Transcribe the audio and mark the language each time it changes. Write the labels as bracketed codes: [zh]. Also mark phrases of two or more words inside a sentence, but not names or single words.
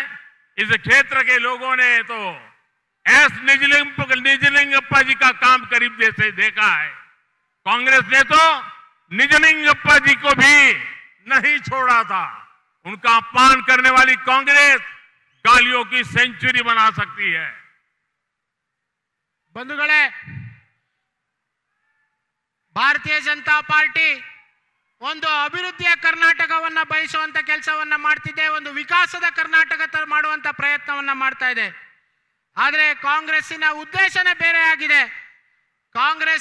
[hi] इस क्षेत्र के लोगों ने तो एस निजलिंगप्पा जी का काम करीब जैसे देखा है. कांग्रेस ने तो निजलिंगप्पा जी को भी नहीं छोड़ा था. उनका अपमान करने वाली कांग्रेस गालियों की सेंचुरी बना सकती है. [kn] ಬಂಧುಗಳೇ, ಭಾರತೀಯ ಜನತಾ ಪಾರ್ಟಿ ಒಂದು ಅಭಿವೃದ್ಧಿಯ ಕರ್ನಾಟಕವನ್ನ ಬಯಸುವಂತ ಕೆಲಸವನ್ನ ಮಾಡ್ತಿದೆ, ಒಂದು ವಿಕಾಸದ ಕರ್ನಾಟಕ ಮಾಡುವಂತ ಪ್ರಯತ್ನವನ್ನ ಮಾಡ್ತಾ ಇದೆ. ಆದರೆ ಕಾಂಗ್ರೆಸ್ಸಿನ ಉದ್ದೇಶನೇ ಬೇರೆ ಆಗಿದೆ.